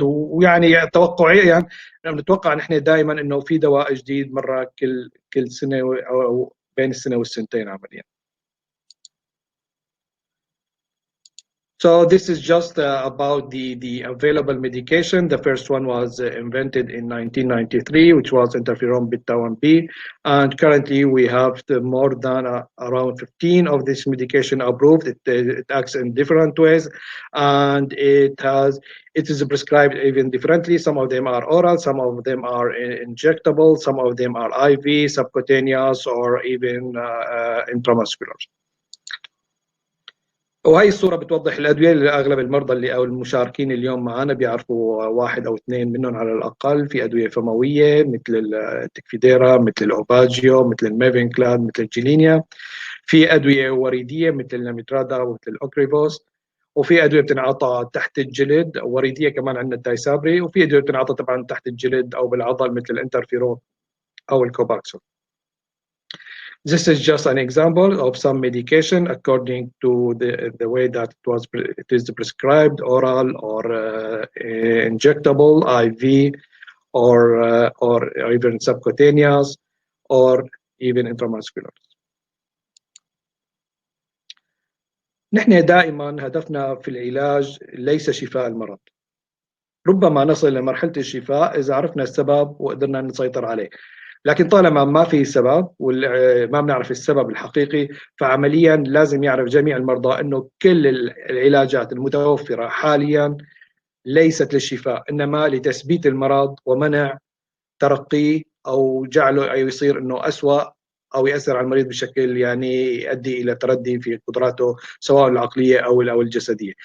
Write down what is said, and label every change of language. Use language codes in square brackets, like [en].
[ar] ويعني توقعيا يعني نتوقع نحن دائما انه في دواء جديد مره كل سنه او بين السنه والسنتين عمليا. [en] So this is just about the available medication. The first one was invented in 1993, which was interferon beta 1b, and currently we have more than around 15 of this medication approved. It acts in different ways, and it is prescribed even differently. Some of them are oral, some of them are injectable, some of them are IV, subcutaneous, or even intramuscular. [ar] وهي الصورة بتوضح الأدوية اللي أغلب المرضى اللي أو المشاركين اليوم معنا بيعرفوا واحد أو اثنين منهم على الأقل. في أدوية فموية مثل التكفيديرا، مثل الأوباجيو، مثل الميفينكلاد، مثل الجيلينيا. في أدوية وريدية مثل الناميترادا ومثل الأوكريفوس. وفي أدوية بتنعطى تحت الجلد وريدية، كمان عندنا التايسابري. وفي أدوية بتنعطى طبعا تحت الجلد أو بالعضل مثل الانترفيرون أو الكوباكسون. [en] This is just an example of some medication according to the way that it is prescribed, oral or injectable, IV, or even subcutaneous, or even intramuscular. [ar] نحن دائما هدفنا في العلاج ليس شفاء المرض. ربما نصل لمرحلة الشفاء إذا عرفنا السبب وقدرنا نسيطر عليه، لكن طالما ما في سبب وما بنعرف السبب الحقيقي، فعمليا لازم يعرف جميع المرضى انه كل العلاجات المتوفرة حاليا ليست للشفاء، انما لتثبيت المرض ومنع ترقيه او جعله أو يصير انه أسوأ او ياثر على المريض بشكل يعني يؤدي الى تردي في قدراته سواء العقليه او الجسديه.